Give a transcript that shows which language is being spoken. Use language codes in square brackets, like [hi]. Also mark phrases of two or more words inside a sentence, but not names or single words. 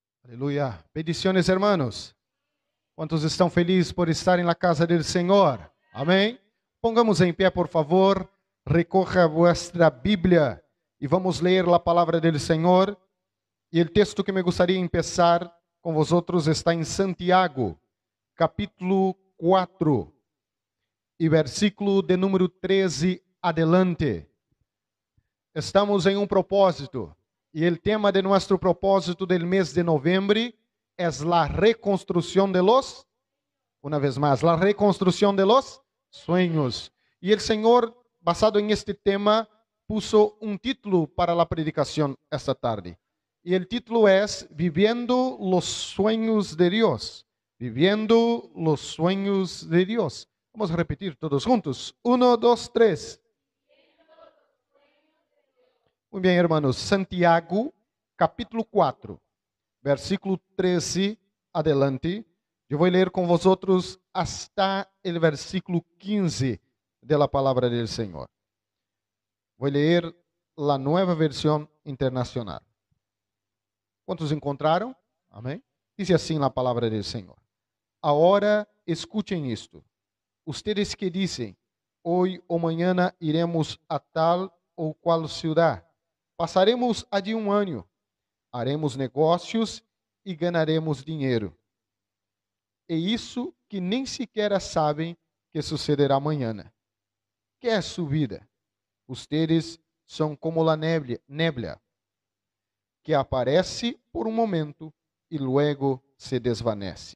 [pt] Aleluia. [es] Bendiciones, hermanos. ¿Cuántos [pt] estão felizes [es] por estar en la casa del Señor? [pt] Amém? [es] Pongamos [pt] em pé, [es] por favor. Recoja vuestra [pt] Bíblia e vamos ler a palavra del Senhor. E o texto que me gostaria de começar com vosotros está em Santiago, capítulo 4, e versículo de número 13 adelante. Estamos em um propósito. E o tema de nosso propósito del mês de novembro é a reconstrução [es] de los, [pt] uma vez mais, a reconstrução [es] de los sueños. [pt] E o Senhor, basado em este tema, puso um título para a predicação esta tarde. E o título é [es] Viviendo los sueños de Dios. Viviendo los sueños de Dios. Vamos a repetir todos juntos. [pt] 1, 2, 3. Muito bem, hermanos. [es] Santiago, capítulo 4, versículo 13 adelante. [pt] Eu vou ler com [es] vosotros hasta [pt] o versículo 15 da palavra do Senhor. Vou ler a nova versão internacional. Quantos encontraram? Amém? Diz assim a palavra do Senhor. Agora escutem isto. Ustedes que dizem, hoje ou amanhã iremos a tal ou qual ciudad. Passaremos allí um ano, haremos negócios e ganharemos dinheiro. E isso que nem sequer sabem que sucederá amanhã. Que é sua vida? Ustedes são como a nebla, que aparece por um momento e [es] luego se desvanece.